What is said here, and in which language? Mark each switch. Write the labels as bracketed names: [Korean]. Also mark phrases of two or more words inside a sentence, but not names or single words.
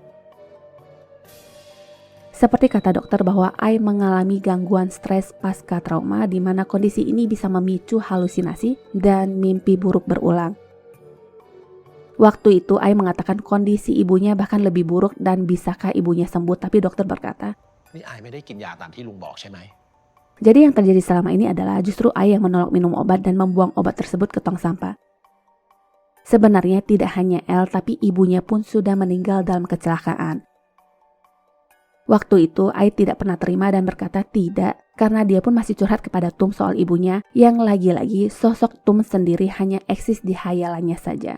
[Indonesian] Seperti kata dokter bahwa Ai mengalami gangguan stres pasca trauma di mana kondisi ini bisa memicu halusinasi dan mimpi buruk berulang. Waktu itu Ai mengatakan kondisi ibunya bahkan lebih buruk dan bisakah ibunya sembuh, tapi dokter berkata, "Ini Ai [Thai] ไม่ได้กินยาตามที่ลุงบอกใช่ไหม?" [Indonesian] Jadi yang terjadi selama ini adalah justru Ai yang menolak minum obat dan membuang obat tersebut ke tong sampah. Sebenarnya tidak hanya El tapi ibunya pun sudah meninggal dalam kecelakaan. Waktu itu Ai tidak pernah terima dan berkata tidak karena dia pun masih curhat kepada Tum soal ibunya yang lagi-lagi sosok Tum sendiri hanya eksis di hayalannya saja.